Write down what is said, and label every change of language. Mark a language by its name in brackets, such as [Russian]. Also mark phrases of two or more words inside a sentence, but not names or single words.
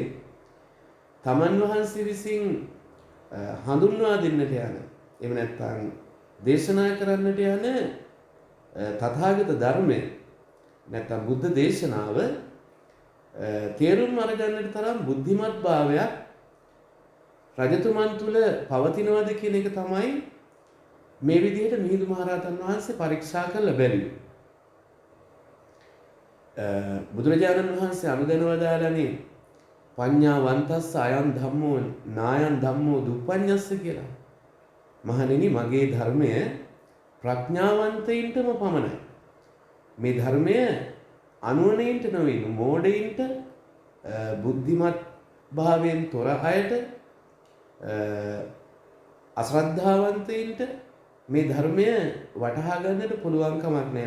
[Sinhala] තමන් වහන්සේ විසින් හඳුන්වා දෙන්නට යන එහෙම නැත්නම් දේශනා කරන්නට යන තථාගත ධර්මය නැත්නම් බුද්ධ දේශනාව තේරුම් අරගන්නට තරම් බුද්ධිමත් භාවයක් රජතුමන් තුල පවතිනවාද කියන එක තමයි මේ විදිහට මිහිඳු මහරහතන් වහන්සේ පරීක්ෂා කරලා බැලුවේ. බුදුරජාණන් වහන්සේ අනුදැනවදාලනේ [Pali] පඤ්ඤාවන්තස්ස අයං ධම්මෝ නායං ධම්මෝ දුප්පඤ්ඤස්ස කියලා. [Sinhala] මහණෙනි මගේ ධර්මය ප්‍රඥාවන්තයින්ටම පමණයි. මේ ධර්මය අනුවණයින්ට නෙවෙයි මෝඩයින්ට බුද්ධිමත් භාවයෙන් තොර අයට අශ්‍රද්ධාවන්තයින්ට මේ ධර්මය වටහා ගන්නට පුළුවන්කමක් නැහැ.